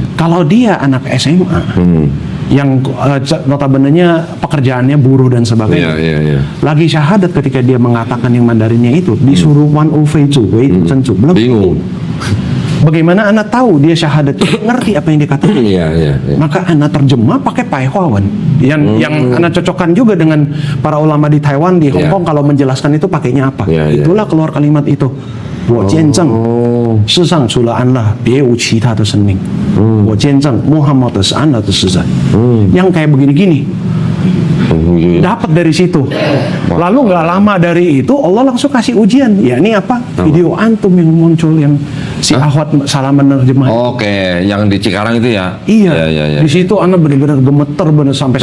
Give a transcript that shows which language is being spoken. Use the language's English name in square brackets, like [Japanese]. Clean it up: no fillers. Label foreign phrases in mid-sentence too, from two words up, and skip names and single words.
[Indonesian] Kalau dia anak SMA, yang notabenenya pekerjaannya buruh dan sebagainya, lagi syahadat ketika dia mengatakan yang Mandarinnya itu disuruh wan u fei zu wei cencu, belum bingung. Bagaimana Anda tahu dia syahadat? Ngerti apa yang dikatakan? Maka Anda terjemah pakai Pai Huawan yang Anda cocokkan juga dengan para ulama di Taiwan, di Hong Kong kalau menjelaskan itu pakainya apa. Itulah keluar kalimat itu. [Chinese] 我见证世上除了安拉别无其他的生命我见证Muhammad是安拉的使者 [Indonesian] yang kayak begini-gini dapat dari situ. Lalu nggak lama dari itu Allah langsung kasih ujian. Ya ini apa? Video antum yang muncul yang si Ahwat salah menerjemah. Oke, yang di Cikarang itu ya? Iya. Di situ Anda benar-benar gemeter benar sampai.